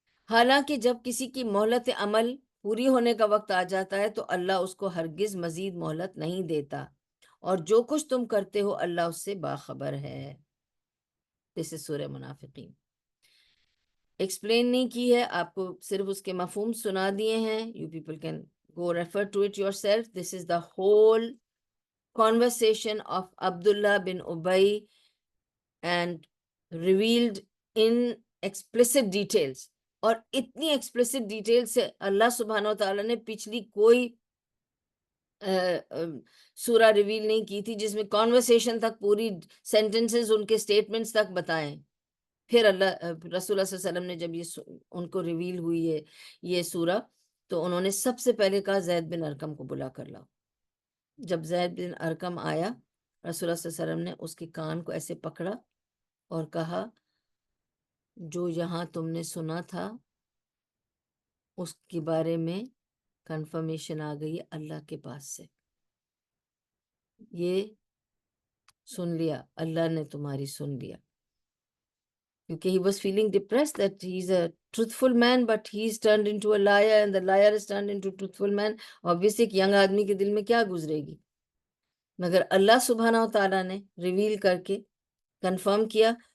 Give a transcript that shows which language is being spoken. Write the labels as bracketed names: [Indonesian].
[Urdu] حالانکہ جب کسی کی مہلت عمل پوری ہونے کا وقت آ جاتا ہے تو اللہ اس کو ہرگز مزید مہلت نہیں دیتا، اور جو کچھ تم کرتے ہو اللہ اس سے باخبر ہے. جیسے سورہ منافقین ایکسپلین نہیں کی ہے، آپ کو صرف اس کے مفہوم سنا دیے ہیں. [English] You people can go refer to it yourself. This is the whole conversation of Abdullah bin Ubay and revealed in explicit details, [Urdu] اور اتنی ایکسپلیسٹ ڈیٹیل سے اللہ سبحانہ وتعالیٰ نے پچھلی کوئی سورہ ریویل نہیں کی تھی جس میں کانورسیشن تک پوری سینٹنسز ان کے سٹیٹمنٹس تک بتائیں. پھر اللہ رسول اللہ صلی اللہ علیہ وسلم نے جب یہ ان کو ریویل ہوئی ہے یہ سورہ، تو انہوں نے سب سے پہلے کہا زید بن ارقم کو بلا کر لاؤ. جب زید بن ارقم آیا، رسول اللہ صلی اللہ علیہ وسلم نے اس کے کان کو ایسے پکڑا اور کہا جو یہاں تم نے سنا تھا اس کے بارے میں کنفرمیشن آ گئی اللہ کے پاس سے، یہ سن لیا، اللہ نے تمہاری سن لیا. [English] کیونکہ he was feeling depressed that he's a truthful man but he's turned into a liar and the liar is turned into truthful man. [Urdu] Obviously ایک ینگ آدمی کے دل میں کیا گزرے گی، مگر اللہ سبحانہ و تعالیٰ نے ریویل کر کے کنفرم کیا.